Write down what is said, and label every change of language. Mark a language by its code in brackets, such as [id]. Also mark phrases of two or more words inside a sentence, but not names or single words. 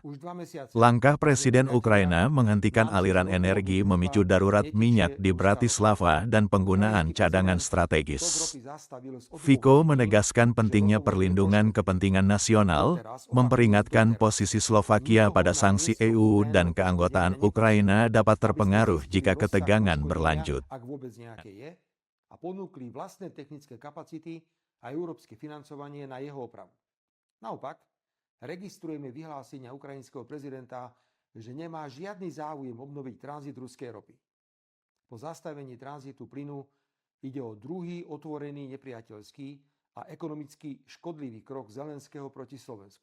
[id] Langkah Presiden Ukraina menghentikan aliran energi memicu darurat minyak di Bratislava dan penggunaan cadangan strategis. Fico menegaskan pentingnya perlindungan kepentingan nasional, memperingatkan posisi Slovakia pada sanksi EU dan keanggotaan Ukraina dapat terpengaruh jika ketegangan berlanjut. [sk] Ak vôbec nejaké je, a ponúkli vlastné technické kapacity a európske financovanie na jeho opravu. Naopak, registrujeme vyhlásenia ukrajinského prezidenta, že nemá žiadny záujem obnoviť tranzit ruskej ropy. Po zastavení tranzitu plynu ide o druhý otvorený nepriateľský a ekonomicky škodlivý krok Zelenského proti Slovensku.